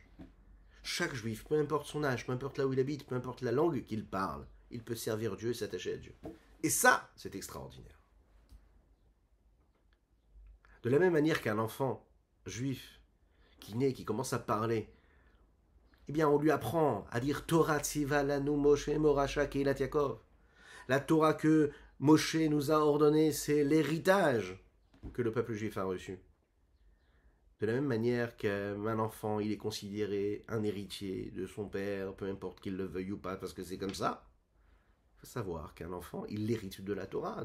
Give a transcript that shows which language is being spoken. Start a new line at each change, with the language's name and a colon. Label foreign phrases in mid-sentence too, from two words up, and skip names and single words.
French: Chaque juif, peu importe son âge, peu importe là où il habite, peu importe la langue qu'il parle, il peut servir Dieu et s'attacher à Dieu. Et ça, c'est extraordinaire. De la même manière qu'un enfant juif qui naît, qui commence à parler, eh bien on lui apprend à dire
Hebrew: תורה צוה לנו משה מורשה קהלת יעקב.
French: La Torah que Moshe nous a ordonnée, c'est l'héritage que le peuple juif a reçu. De la même manière qu'un enfant, il est considéré un héritier de son père, peu importe qu'il le veuille ou pas, parce que c'est comme ça. Il faut savoir qu'un enfant, il hérite de la Torah.